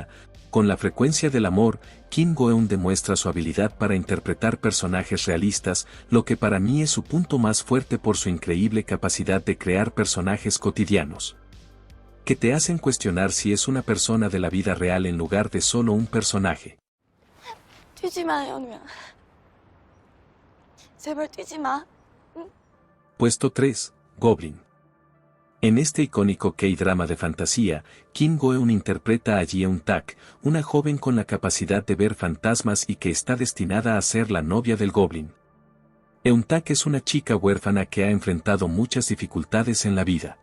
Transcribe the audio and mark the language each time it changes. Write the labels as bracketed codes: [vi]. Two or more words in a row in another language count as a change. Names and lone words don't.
[es] Con la frecuencia del amor, Kim Go-eun demuestra su habilidad para interpretar personajes realistas, lo que para mí es su punto más fuerte por su increíble capacidad de crear personajes cotidianos, que te hacen cuestionar si es una persona de la vida real en lugar de solo un personaje. [ko] 뛰지 마, 현우야. 제발 뛰지 마. [es] Puesto 3. Goblin. En este icónico K-drama de fantasía, Kim Go-eun interpreta a Ji-eun-tak, una joven con la capacidad de ver fantasmas y que está destinada a ser la novia del Goblin. Eun-tak es una chica huérfana que ha enfrentado muchas dificultades en la vida.